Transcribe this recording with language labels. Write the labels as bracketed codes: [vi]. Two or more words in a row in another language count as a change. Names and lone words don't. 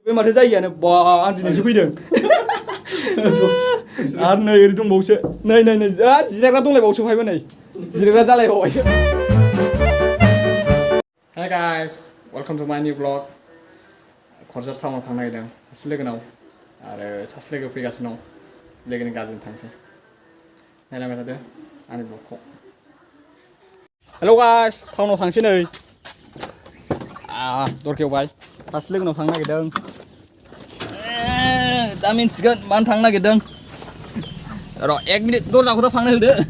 [brx] बे माथो जायगायानो बा आं दिनैसो फैदों आरो नै ओरै दंबावोसो नै नै नै जिरायग्रा दंलायबावोसो फायबो नै जिरायग्रा जालायबावबायसो [en] Hi guys, welcome to my new vlog. [brx] क'क्राझार टाउनाव थांनो नागिरदों सासे लोगोनाव आरो सासे लोगो फैगासिनो दं लोगोनि गाज्रिजों थांसै नायलांबाय थादो आंनि ब्लगखौ [en] hello guys [brx] टाउनाव थांसै नै दरखेवबाय सासे लोगोनाव थांनो नागिरदों दा मिन्थिगोन मानो थांनो नागिरदों र' 1 मिनिट दरजाखौ फांनो होदो